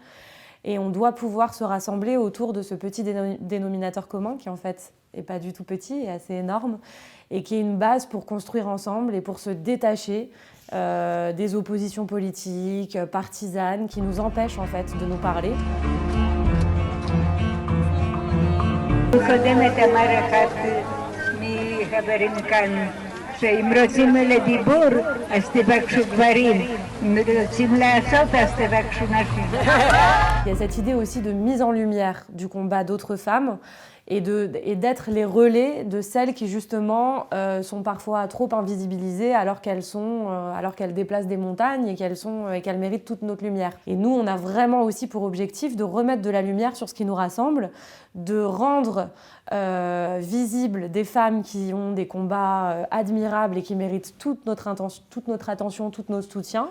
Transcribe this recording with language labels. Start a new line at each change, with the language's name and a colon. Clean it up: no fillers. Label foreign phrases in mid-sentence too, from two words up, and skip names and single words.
French: Et on doit pouvoir se rassembler autour de ce petit dénominateur commun qui en fait n'est pas du tout petit et assez énorme et qui est une base pour construire ensemble et pour se détacher des oppositions politiques, partisanes qui nous empêchent en fait de nous parler.
Hebrew: שאם רוצים לדיבור, אז תבקשו גברים. אם רוצים לעשות, אז תבקשו נשים.
French: Il y a cette idée aussi de mise en lumière du combat d'autres femmes et d'être les relais de celles qui justement sont parfois trop invisibilisées alors qu'elles déplacent des montagnes et qu'elles méritent toute notre lumière. Et nous, on a vraiment aussi pour objectif de remettre de la lumière sur ce qui nous rassemble, de rendre visibles des femmes qui ont des combats admirables et qui méritent toute notre attention, tout notre soutien.